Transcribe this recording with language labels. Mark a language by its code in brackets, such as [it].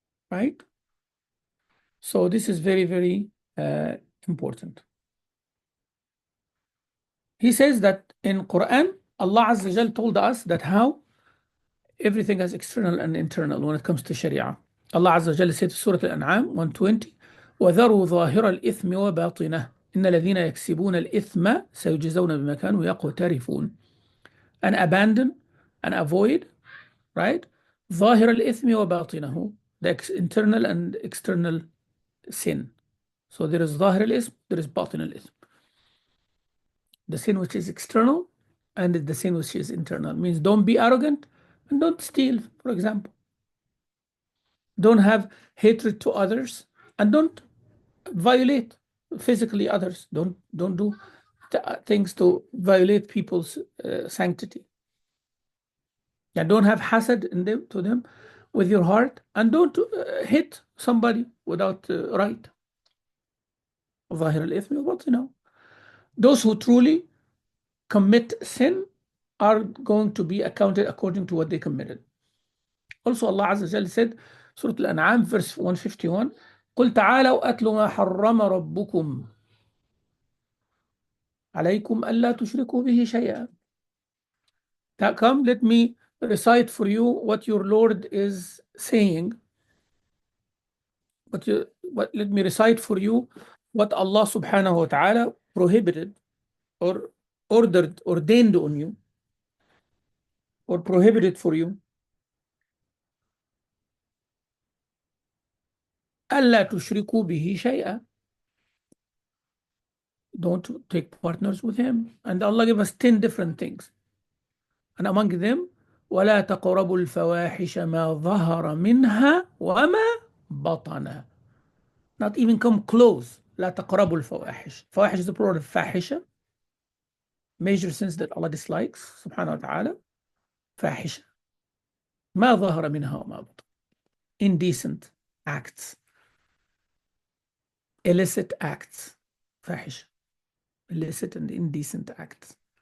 [en] Right? So this is very, very important. He says that in Quran, Allah Azza wa Jal told us that how everything is external and internal when it comes to Sharia. Allah Azza wa Jal said in Surah Al-An'am 120, [ar] وَذَرُوا ظَاهِرَ الْإِثْمِ وَبَاطِنَهُ إِنَّ الَّذِينَ يَكْسِبُونَ الْإِثْمَ سَيُجْزَوْنَ بِمَا كَانُوا يَقْتَرِفُونَ. [en] And abandon and avoid, right? [ar] ظَاهِرَ الْإِثْمِ وَبَاطِنَهُ, [en] the internal and external sin. So there is [ar] ظاهر الإثم, [en] there is [ar] باطن الإثم. [en] The sin which is external and the sin which is internal. Means don't be arrogant and don't steal, for example. Don't have hatred to others and don't violate physically others. Don't do things to violate people's sanctity. And don't have hasad to them with your heart and don't hit somebody without right. [ar] ظاهر الإثم وباطنه. [en] Those who truly commit sin are going to be accounted according to what they committed. Also, Allah Azza wa Jalla said, Surah Al-An'am, verse 151, [ar] قُلْ تَعَالَوْا أَتْلُ مَا حَرَّمَ رَبُّكُمْ عَلَيْكُمْ أَلَّا تُشْرِكُوا بِهِ شَيْئًا. [en] Come, let me recite for you what your Lord is saying. Let me recite for you what Allah subhanahu wa ta'ala prohibited or ordained on you or prohibited for you. [ar] أَلَّا تُشْرِكُوا بِهِ شَيْئًا. [en] Don't take partners with him. And Allah gave us 10 different things. And among them, [ar] وَلَا تَقْرَبُوا الْفَوَاحِشَ مَا ظَهَرَ مِنْهَا وَمَا بَطَنَ. [en] Not even come close. [ar] لا تقربوا الفواحش. [en] Fawahish is the plural of fahisha. Major sins that Allah dislikes, subhanahu wa ta'ala. Fahisha. [ar] ما ظهر منها وما بطن. [en] Indecent acts, illicit acts, فاحشة, illicit and indecent acts.